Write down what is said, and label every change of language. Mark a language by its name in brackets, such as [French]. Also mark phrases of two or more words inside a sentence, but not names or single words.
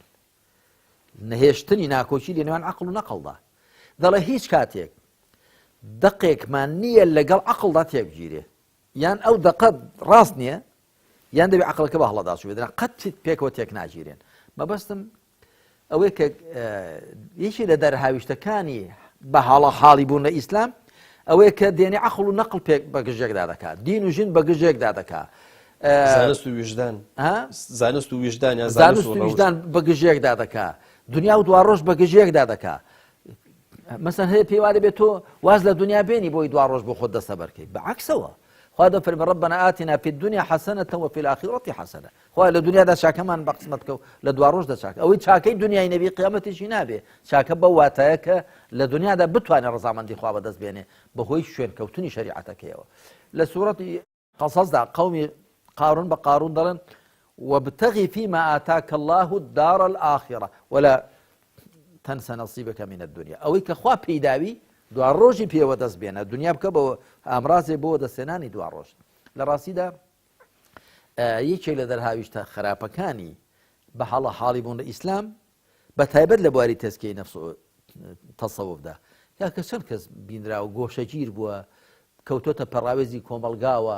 [Central Kurdish] نەهێشتنی ناکۆچی لە نێوان عەقڵ و نەقڵدا دەڵێ هیچ کاتێک دەقێکمان نییە لەگەڵ عەقڵدا تێبگیرێ یان ئەو دەقە ڕاست نییە یان دەبێ عەقڵەکە بە هەڵەداچوو بێت قەت پێکەوە تێک ناگیرێن مەبەستم ئەوەی کە یەکی لە دەرهاویشتەکانی بە حاڵی بوون لە ئیسلام ئەوەیە کە دێنێ عەقڵ و نەقڵ پێک بە گژێکدا دەکات دین و ژین بە گژێکدا دەکات زانست و وجدان زانست و وجدان یا زانست و وجدان بە گژێکدا دەکات دنیا و دواڕۆژ بە گژێکدا دەکات مەسەن هەیە پێی وا دەبێت تۆ واز لە دنیا بێنی بۆی دواڕۆژ بۆ خۆت دەستە بەرکەی بەعەکسەوە خوا دەفەرمێ [Arabic] ربنا آتنا في الدنيا حسنة وفي الآخرة حسنة [Central Kurdish] خوا لە دنیادا چاکەمان بە قسمەت کە و لە دواڕۆژدا چاکە ئەوەی چاکەی دنیای نەبی قیامەتیشی نابێ چاکە بە واتایە کە لە دنیادا بتوانێت ڕەزامەندی خوا بەدەست بێنێ بەهۆی شوێنکەوتنی شەریعەتەکەیەوە لە سوورەتی قەسەسدا قەومی قارون بە قارون دەڵێن [Arabic] وابتغي فيما آتاك الله الدار الآخرة ولا تنسى نصيبك من الدنيا [Central Kurdish] ئەوەی کە خوا پێداوی دواڕۆژی پێوە دەست بێنە دنیا بکە بە ئامرازێ بۆ دەستێنانی دواڕۆژ لە ڕاستیدا یەکێک لە دەرهاویشتە خراپەکانی بە حاڵی بوون لە ئیسلام بە تایبەت لە بواری تەزکیەی نەفس و تەسەووفدا یا کە چەند کەس بینراوە گۆشەگیر بووە کەوتۆتە پەڕاوێزی کۆمەلگاوە